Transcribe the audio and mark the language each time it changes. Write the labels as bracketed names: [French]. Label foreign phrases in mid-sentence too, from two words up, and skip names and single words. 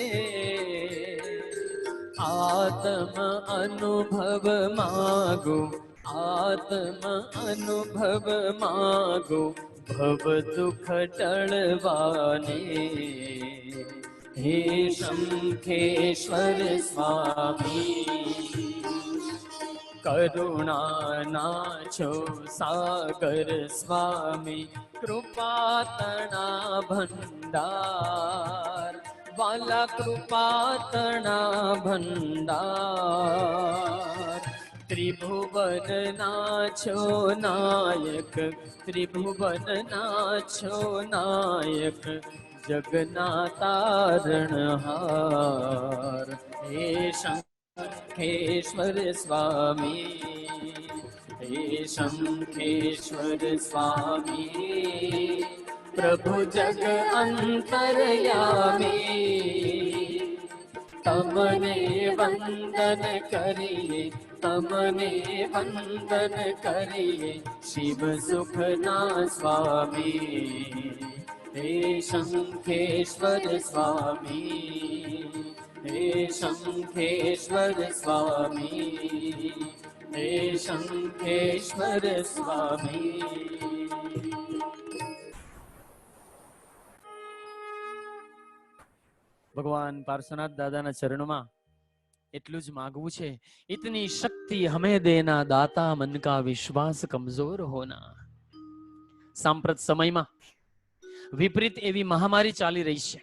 [Gujarati] આત્મ અનુભવ માગો, આત્મ અનુભવ માગો, ભવ દુખ ટળવાને। હે શંખેશ્વર સ્વામી, કરુણા નાછો સાગર સ્વામી, કૃપા તના ભંડાર, વાલા કૃપા તના ભંડાર। ત્રિભુવન નાછો નાયક, ત્રિભુવન નાછો નાયક, જગના તારણહાર। હે શંખેશ્વર સ્વામી, હે શંખેશ્વર સ્વામી, પ્રભુ જગ અંતરયામી। તમને વંદન કરિએ, તમને વંદન કરિએ, શિવ સુખના સ્વામી। હે શંખેશ્વર સ્વામી, હે શંખેશ્વર સ્વામી, હે શંખેશ્વર સ્વામી। ભગવાન પાર્શ્વનાથ દાદાના ચરણોમાં એટલું જ માગવું છે, [Hindi] इतनी शक्ति हमे देना दाता, मन का विश्वास कमजोर होना. [Gujarati] સાંપ્રત સમયમાં વિપરીત એવી મહામારી ચાલી રહી છે.